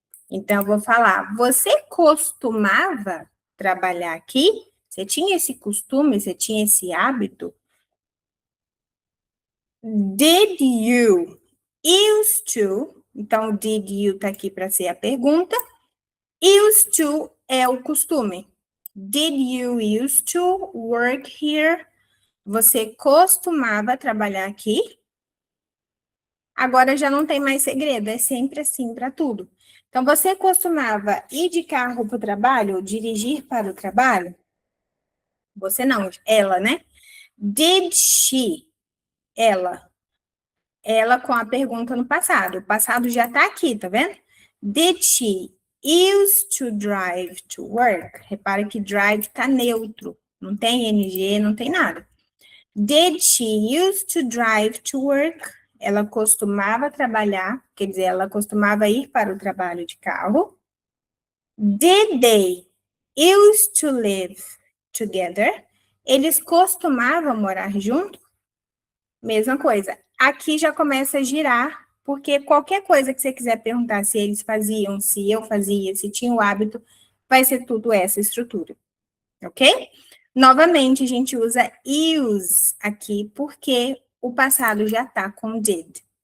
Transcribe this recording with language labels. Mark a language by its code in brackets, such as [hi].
[pt] Então, eu vou falar, você costumava trabalhar aqui? Você tinha esse costume, você tinha esse hábito? [en] Did you used to? [pt] Então, [en] did you [pt] tá aqui para ser a pergunta. Used to é o costume. [en] Did you used to work here? [pt] Você costumava trabalhar aqui? Agora já não tem mais segredo, é sempre assim para tudo. Então, você costumava ir de carro para o trabalho, ou dirigir para o trabalho? Você não, ela, né? [en] Did she? [pt] Ela. Ela com a pergunta no passado. O passado já está aqui, tá vendo? [en] Did she used to drive to work? [pt] Repara que drive está neutro. Não tem ing, não tem nada. [en] Did she used to drive to work? [pt] Ela costumava trabalhar, quer dizer, ela costumava ir para o trabalho de carro. [en] Did they used to live together? [pt] Eles costumavam morar juntos? Mesma coisa. Aqui já começa a girar, porque qualquer coisa que você quiser perguntar se eles faziam, se eu fazia, se tinha o hábito, vai ser tudo essa estrutura. Ok? Novamente, a gente usa use aqui, porque o passado já está com did.